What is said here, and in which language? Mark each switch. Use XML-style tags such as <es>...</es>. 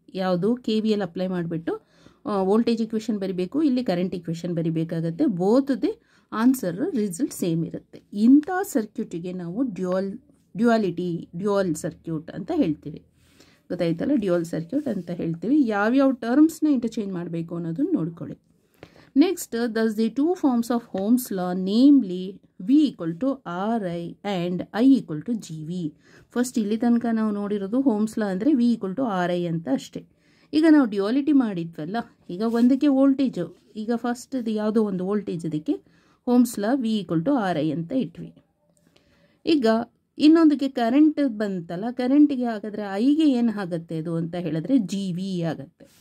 <kn>ಯಾವುದು, KVL apply ಮಾಡಿಬಿಟ್ಟು voltage equation ಬರಿಬೇಕು, ಇಲ್ಲಿ current equation ಬರಿಬೇಕಾಗತ್ತೆ. ಬೋತ್ದೇ answer result same ಇರುತ್ತೆ. ಇಂಥ ಸರ್ಕ್ಯೂಟಿಗೆ ನಾವು ಡ್ಯೂಯಲ್ ಸರ್ಕ್ಯೂಟ್ ಅಂತ ಹೇಳ್ತೀವಿ. ಗೊತ್ತಾಯ್ತಲ್ಲ, ಡ್ಯೂಯಲ್ ಸರ್ಕ್ಯೂಟ್ ಅಂತ ಹೇಳ್ತೀವಿ. ಯಾವ್ಯಾವ ಟರ್ಮ್ಸ್ನ ಇಂಟರ್ಚೇಂಜ್ ಮಾಡಬೇಕು ಅನ್ನೋದನ್ನು ನೋಡ್ಕೊಳ್ಳಿ.</kn> <en>Next, thus the two forms of Ohm's law, namely V equal to RI and I equal to GV.</en> <kn>First ಇಲ್ಲಿ ತನಕ ನಾವು ನೋಡಿರೋದು Ohm's law ಅಂದರೆ V equal to RI ಅಂತ ಅಷ್ಟೇ. ಈಗ ನಾವು ಡ್ಯುಯಾಲಿಟಿ ಮಾಡಿದ್ವಲ್ಲ, ಈಗ ಒಂದಕ್ಕೆ ವೋಲ್ಟೇಜು, ಈಗ ಫಸ್ಟ್ ಇದು ಯಾವುದೋ ಒಂದು ವೋಲ್ಟೇಜ್, ಇದಕ್ಕೆ Ohm's law V equal to RI ಅಂತ ಇಟ್ವಿ. ಈಗ ಇನ್ನೊಂದಕ್ಕೆ ಕರೆಂಟ್ ಬಂತಲ್ಲ, ಕರೆಂಟಿಗೆ ಹಾಗಾದರೆ ಐಗೆ ಏನು ಆಗುತ್ತೆ ಇದು ಅಂತ ಹೇಳಿದ್ರೆ GV ಆಗುತ್ತೆ.</kn>